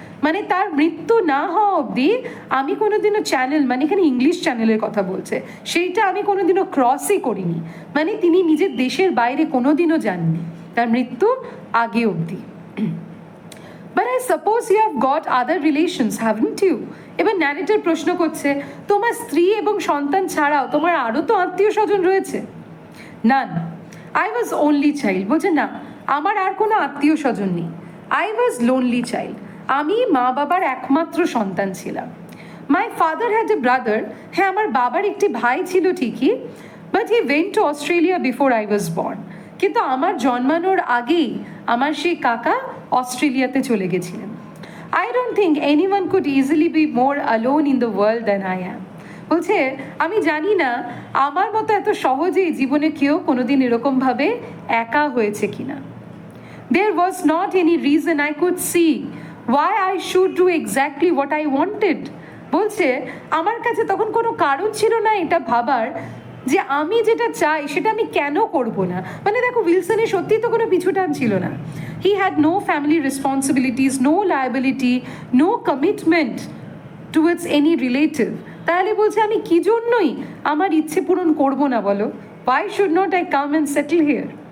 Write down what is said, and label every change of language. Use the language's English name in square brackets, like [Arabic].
[Bangla] মানে তার মৃত্যু না হওয়া অবধি আমি কোনোদিনও চ্যানেল, মানে এখানে ইংলিশ চ্যানেলের কথা বলছে, সেইটা আমি কোনোদিনও ক্রসই করিনি। মানে তিনি নিজের দেশের বাইরে কোনোদিনও যাননি তার মৃত্যু আগে অবধি। [English] But I suppose you have got other relations, haven't you? [Bangla] এবার ন্যারেটর প্রশ্ন করছে তোমার স্ত্রী এবং সন্তান ছাড়াও তোমার আরও তো আত্মীয় স্বজন রয়েছে। [English] None, I was only child. [Bangla] বলছে না, আমার আর কোনো আত্মীয় স্বজন নেই। [English] I was lonely child, [Bangla] আমি মা বাবার একমাত্র সন্তান ছিলাম। [English] my father had a brother, [Bangla] হ্যাঁ আমার বাবার একটি ভাই ছিল ঠিকই, [English] But he went to Australia before I was born. [Bangla] কিন্তু আমার জন্মানোর আগেই আমার সেই কাকা অস্ট্রেলিয়াতে চলে গেছিলেন। [English] I don't think anyone could easily be more alone in the world than I am. [Bangla] বলছে আমি জানি না আমার মতো এত সহজেই জীবনে কেউ কোনোদিন এরকমভাবে একা হয়েছে কিনা। [English] There was not any reason I could see why I should do exactly what I wanted. [Bangla] বলছে আমার কাছে তখন কোনো কারণ ছিল না এটা ভাবার যে আমি যেটা চাই সেটা আমি কেন করব না। মানে দেখো উইলসনের সত্যি তো কোনো পিছুটান ছিল না। [English] He had no family responsibilities, no liability, no commitment towards any relative. [Bangla] তাহলে বলছে আমি কি জন্যই আমার ইচ্ছে পূরণ করব না বলো? [English] Why should not I come and settle here?